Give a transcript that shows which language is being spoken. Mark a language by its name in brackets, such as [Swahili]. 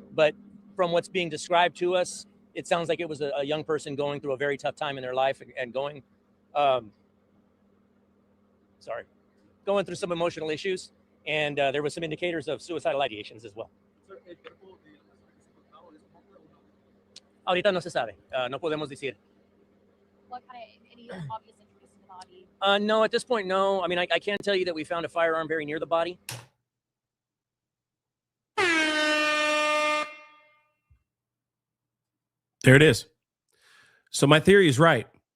[English] But from what's being described to us, it sounds like it was a young person going through a very tough time in their life and going through some emotional issues. And there was some indicators of suicidal ideations as well. [Spanish] Ahorita no se sabe. No podemos decir. [English] What kind of any obvious injuries to the No, at this point, no. I mean, I can tell you that we found a firearm very near the body. There it is. So my theory is right.